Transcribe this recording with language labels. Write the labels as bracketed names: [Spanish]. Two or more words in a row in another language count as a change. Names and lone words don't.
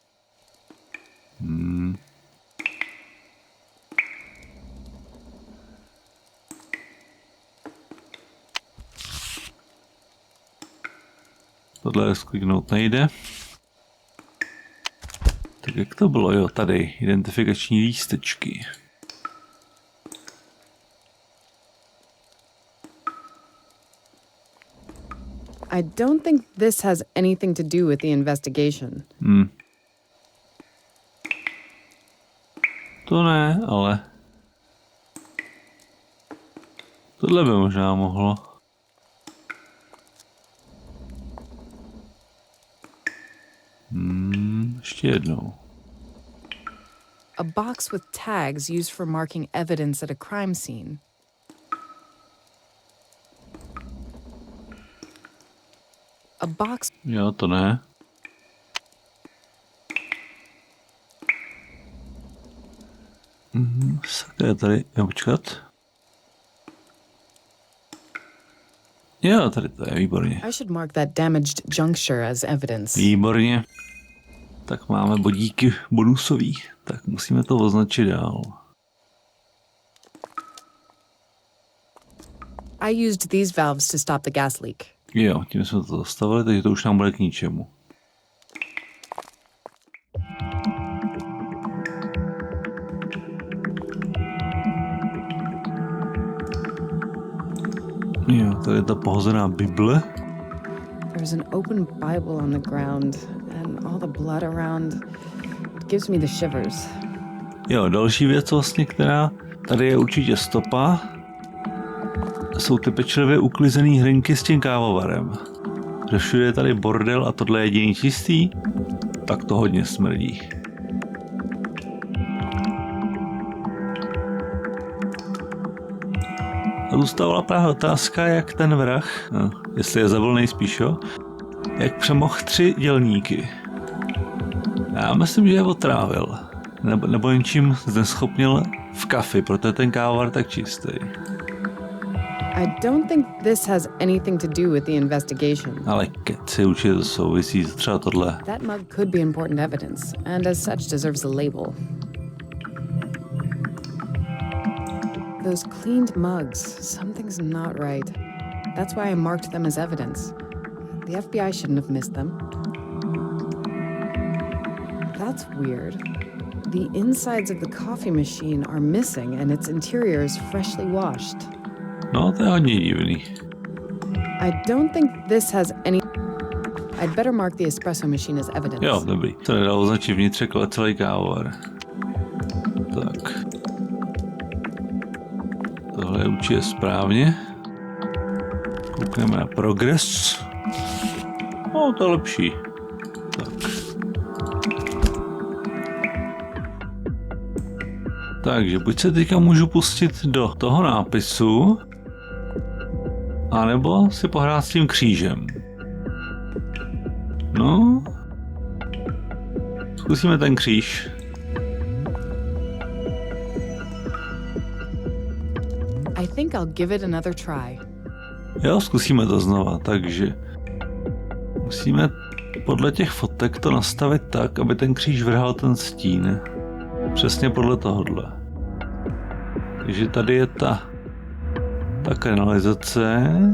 [Czech] Tohle skliknout nejde. Tak jak to bylo? Jo, tady identifikační lístečky. [English] I don't think this has anything to do with the investigation. [Czech] To ne, ale tohle by možná mohlo. Ještě jednou. [English] A box with tags used for marking evidence at a crime scene. A box. [Czech] Jo, to ne. Sakra, tady, jo, počkat. Jo, tady to je, výborně. [English] I should mark that damaged juncture as evidence. [Czech] Výborně. Tak máme bodíky bonusový, tak musíme to označit dál. [English] I used these valves to stop the gas leak. [Czech] Jo, tím jsme to zastavili, takže to už nám bude k ničemu. Jo, tady je ta pohozená Bible. [English] There's an open Bible on the ground and all the blood around. It gives me the shivers. [Czech] Jo, další věc vlastně, která tady je určitě stopa, jsou ty pečlivě uklizený hrnky s tím kávovarem. Že všude je tady bordel a tohle je jediný čistý, tak to hodně smrdí. A zůstávala právě otázka, jak ten vrah, jestli je zavolnej spíš, jo, jak přemohl 3 dělníky. Já myslím, že je otrávil. Nebo něčím zneschopnil v kafi, proto je ten kávovar tak čistý. [English] I don't think this has anything to do with the investigation. [Czech] Ale keci, určitě to souvisí, třeba tohle. [English] That mug could be important evidence, and as such deserves a label. Those cleaned mugs, something's not right. That's why I marked them as evidence. The FBI shouldn't have missed them. That's weird. The insides of the coffee machine are missing and its interior is freshly washed. [Czech] No, to je hodně divný. [English] I don't think this has any... I'd better mark the espresso machine as evidence. [Czech] Jo, dobrý. To nedalo označit vnitřek, ale celý kávovar. Tak. Tohle je určitě správně. Koukneme na progres. No, to je lepší. Tak. Takže buď se teďka můžu pustit do toho nápisu, anebo si pohrát s tím křížem. No. Zkusíme ten kříž. [English] I think I'll give it another try. [Czech] Jo, zkusíme to znova, takže musíme podle těch fotek to nastavit tak, aby ten kříž vrhal ten stín. Přesně podle tohohle. Takže tady je ta kanalizace.